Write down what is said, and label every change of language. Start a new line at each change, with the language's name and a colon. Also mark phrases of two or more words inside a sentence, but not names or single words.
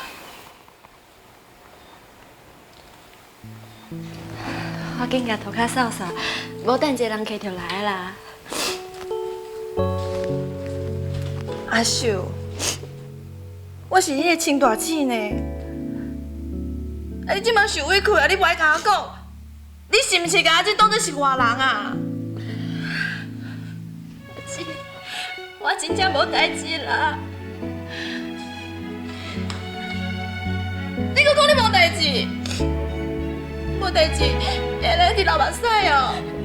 Min Nan Chinese: 我紧甲涂骹扫扫，无等一个人客就来啦。阿秀。我是你的亲大姊呢，啊！你即摆受委屈啊！你无爱甲我讲，你是毋是甲阿姊当作是外人啊？姐，我真正无代志啦。你搁讲你无代志？无代志，原来你流目屎哦！